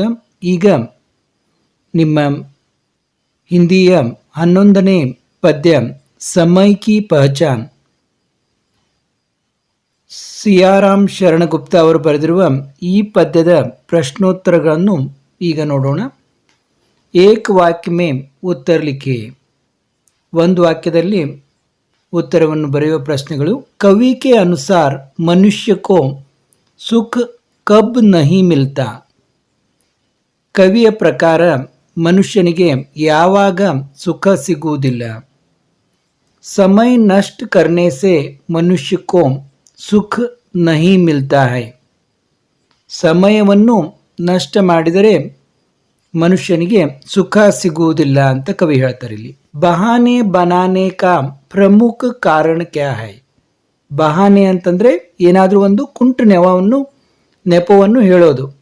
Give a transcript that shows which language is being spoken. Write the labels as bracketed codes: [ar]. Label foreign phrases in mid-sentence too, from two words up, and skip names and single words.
[kn] ಈಗ ನಿಮ್ಮ ಹಿಂದಿಯ 11ನೇ ಪದ್ಯ ಸಮಯ ಕಿ ಪಹಚಾನ್ ಸಿಯಾರಾಮ್ ಶರಣಗುಪ್ತ ಅವರು ಬರೆದಿರುವ ಈ ಪದ್ಯದ ಪ್ರಶ್ನೋತ್ತರಗಳನ್ನು ಈಗ ನೋಡೋಣ. [hi] एक वाक्य में उत्तर लिखिए. [kn] ಒಂದು ವಾಕ್ಯದಲ್ಲಿ उत्तरವನ್ನು ಬರೆಯುವ ಪ್ರಶ್ನೆಗಳು. [hi] कवि के अनुसार मनुष्य को सुख कब नहीं मिलता. [kn] ಕವಿಯ ಪ್ರಕಾರ ಮನುಷ್ಯನಿಗೆ ಯಾವಾಗ ಸುಖ ಸಿಗುವುದಿಲ್ಲ. [hi] समय नष्ट करने से मनुष्य को सुख नहीं मिलता है. [kn] ಸಮಯವನ್ನು ನಷ್ಟ ಮಾಡಿದರೆ ಮನುಷ್ಯನಿಗೆ ಸುಖ ಸಿಗುವುದಿಲ್ಲ ಅಂತ ಕವಿ ಹೇಳ್ತಾರೆ. [hi] ಇಲ್ಲಿ बहाने बनाने का प्रमुख कारण क्या है. [kn] ಬಹಾನೆ ಅಂತಂದ್ರೆ ಏನಾದರೂ ಒಂದು ಕುಂಟು ನೆಪವನ್ನು ಹೇಳೋದು.